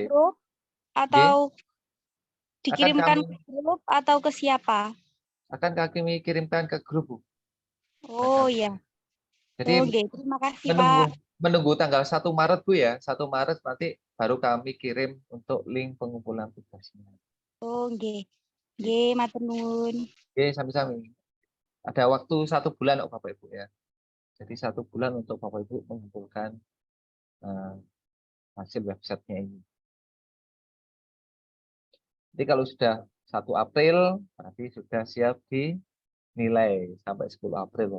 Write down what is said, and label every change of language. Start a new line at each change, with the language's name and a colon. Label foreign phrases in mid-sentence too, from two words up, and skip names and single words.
Indonesian: Grup atau dikirimkan ke grup atau ke siapa? Akan kami kirimkan ke grup, Bu. Oh iya. Jadi terima kasih Pak. menunggu tanggal 1 Maret Bu ya. 1 Maret nanti baru kami kirim untuk link pengumpulan tugasnya.
Javanese: Oh nggih. Nggih, matur nuwun. Oke, sami-sami.
Indonesian: Ada waktu 1 bulan kok Bapak Ibu ya. Jadi 1 bulan untuk Bapak Ibu mengumpulkan hasil websitenya ini. Jadi kalau sudah 1 April berarti sudah siap dinilai sampai 10 April.